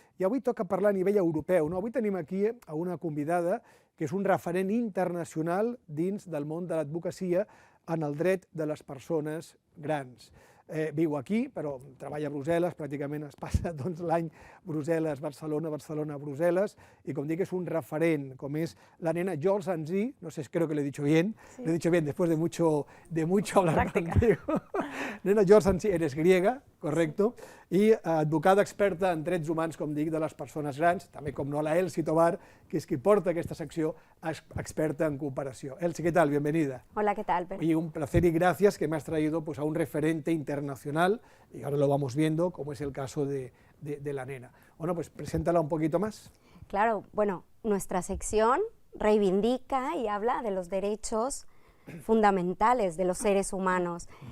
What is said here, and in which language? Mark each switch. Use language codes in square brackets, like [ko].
[ca] I avui toca parlar a nivell europeu, no? Avui tenim aquí a una convidada que és un referent internacional dins del món de l'advocacia en el dret de les persones grans. Viu aquí, però treballa a Brussel·les, pràcticament es passa l'any Brussel·les, Barcelona, Barcelona, Brussel·les, i com dic, és un referent, com és la nena Jorsanzi, no sé, [es] creo que lo he dicho bien, sí. Lo he dicho bien después de mucho hablar contigo. [ca] Nena Jorsanzi, [es] eres griega, correcto, [ca] i advocada experta en drets humans, com dic, de les persones grans, també com no la Elsi Tobar, que és qui porta aquesta secció, experta en cooperació. [es] Elsi, ¿qué tal? Bienvenida. Hola, ¿qué tal? Y un placer y gracias que me has traído pues, a un referente internacional, y ahora lo vamos viendo, como es el caso de la nena. Bueno, pues preséntala un poquito más. Claro, bueno, nuestra sección reivindica y habla de los derechos fundamentales de los seres humanos.